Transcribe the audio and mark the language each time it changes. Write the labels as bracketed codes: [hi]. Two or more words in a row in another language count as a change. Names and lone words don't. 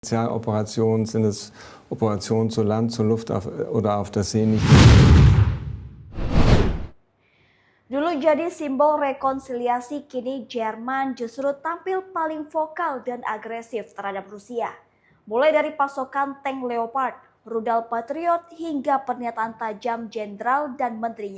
[de] Spezialoperationen sind es Operationen zu Land, zu Luft oder auf der See nicht. [id] Dulu jadi simbol rekonsiliasi, kini Jerman justru tampil paling vokal dan agresif terhadap Rusia. Mulai dari pasokan tank Leopard, rudal Patriot, hingga pernyataan tajam jenderal dan menterinya.